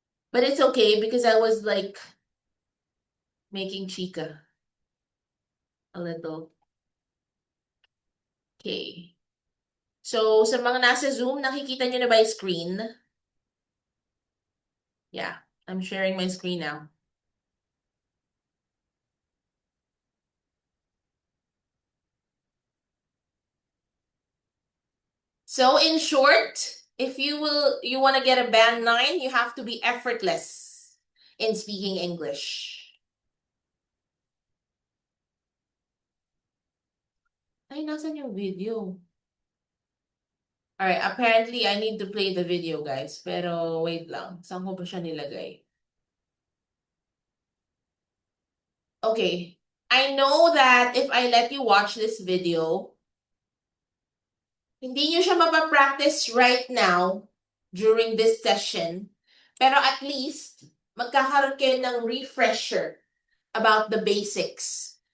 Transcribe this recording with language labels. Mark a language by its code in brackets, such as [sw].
[en] But it's okay because I was like making chica a little. Okay. [tl] So, sa mga nasa Zoom, nakikita nyo na ba yung screen? [en] Yeah, I'm sharing my screen now. So, in short, if you want to get a band 9, you have to be effortless in speaking English. [tl] Ay, nasan yung video? [en] Alright, apparently I need to play the video, guys. [tl] Pero wait lang, saan ko ba siya nilagay? [en] Okay, I know that if I let you watch this video, [tl] hindi nyo siya mapapractice [en] right now during this session. Pero at least, [tl] magkakaroon kayo ng [en] refresher about the basics.